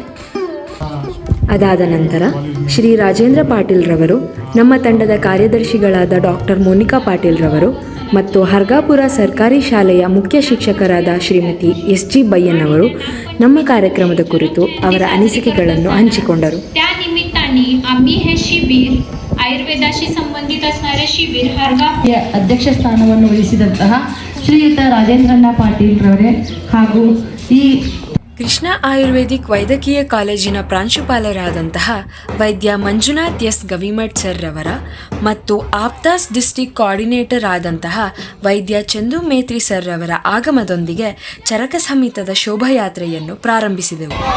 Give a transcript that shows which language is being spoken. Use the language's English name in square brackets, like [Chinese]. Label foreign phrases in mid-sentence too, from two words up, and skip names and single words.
[Kannada] ಅದಾದ ನಂತರ ಶ್ರೀ ರಾಜೇಂದ್ರ ಪಾಟೀಲ್ ರವರು, ನಮ್ಮ ತಂಡದ ಕಾರ್ಯದರ್ಶಿಗಳಾದ ಡಾಕ್ಟರ್ ಮೋನಿಕಾ ಪಾಟೀಲ್ ರವರು ಮತ್ತು ಹರ್ಗಾಪುರ ಸರ್ಕಾರಿ ಶಾಲೆಯ ಮುಖ್ಯ ಶಿಕ್ಷಕರಾದ ಶ್ರೀಮತಿ SG ಬಯ್ಯನ್ ಅವರು ನಮ್ಮ ಕಾರ್ಯಕ್ರಮದ ಕುರಿತು ಅವರ ಅನಿಸಿಕೆಗಳನ್ನು ಹಂಚಿಕೊಂಡರು. [Marathi] त्यानिमित्ताने आम्ही हे शिबिर आयुर्वेदाशी संबंधित असणारे ಶಿಬಿರ್ ಹರ್ಗಾಪುರ [Kannada] ಅಧ್ಯಕ್ಷ ಸ್ಥಾನವನ್ನು ವಹಿಸಿದಂತಹ ಶ್ರೀಯುತ ರಾಜೇಂದ್ರಣ್ಣ ಪಾಟೀಲ್ ರವರೇ ಹಾಗೂ ಈ ಕೃಷ್ಣ ಆಯುರ್ವೇದಿಕ್ ವೈದ್ಯಕೀಯ ಕಾಲೇಜಿನ ಪ್ರಾಂಶುಪಾಲರಾದಂತಹ ವೈದ್ಯ ಮಂಜುನಾಥ್ ಎಸ್ ಗವಿಮಠ್ ಸರ್ ರವರ ಮತ್ತು ಆಪ್ತಾಸ್ ಡಿಸ್ಟ್ರಿಕ್ಟ್ ಕೋಆರ್ಡಿನೇಟರ್ ಆದಂತಹ ವೈದ್ಯ ಚಂದು ಮೇತ್ರಿ ಸರ್ ರವರ ಆಗಮನದೊಂದಿಗೆ ಚರಕ ಸಮಿತದ ಶೋಭಾಯಾತ್ರೆಯನ್ನು ಪ್ರಾರಂಭಿಸಿದೆವು.